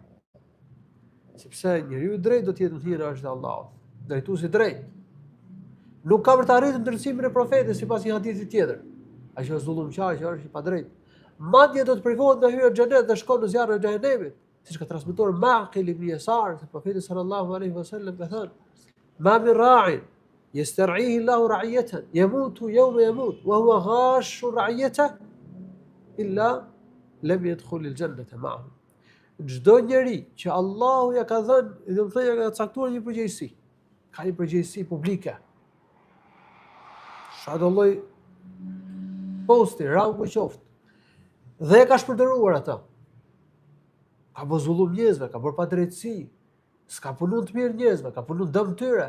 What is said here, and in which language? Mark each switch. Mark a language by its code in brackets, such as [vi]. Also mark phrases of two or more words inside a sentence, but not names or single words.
[sq] Sepse njeriu i drejtë do të jetë në hije arshit të Allahut, drejtuesi i drejtë. Nuk ka për të arritur ndërcimin e profetit sipas një hadithi tjetër. Ai që është zullumçar, që është i padrejtë, madje do të privohet nga hyrja në xhenet dhe shkon në zjarrin e xhenemit, siç ka transmetuar Maqil ibn Yasar, se profeti [ar] صلى الله عليه وسلم [sq] ka thënë: [ar] "ما من راع يسترعيه الله رعية يموت يوم يموت وهو غاش لرعيته إلا لم يدخل الجنة معه." [sq] Çdo njeri që Allahu ja ka dhënë, do të thënë ja ka caktuar një përgjegjësi, ka një përgjegjësi publike. Sa do lloj posti, rangu qoftë, dhe e ka shpërdoruar atë. Ka bërë zullum njerëzve, ka bërë padrejtësi, s'ka punuar të mirë njerëzve, ka punuar dëm tyre.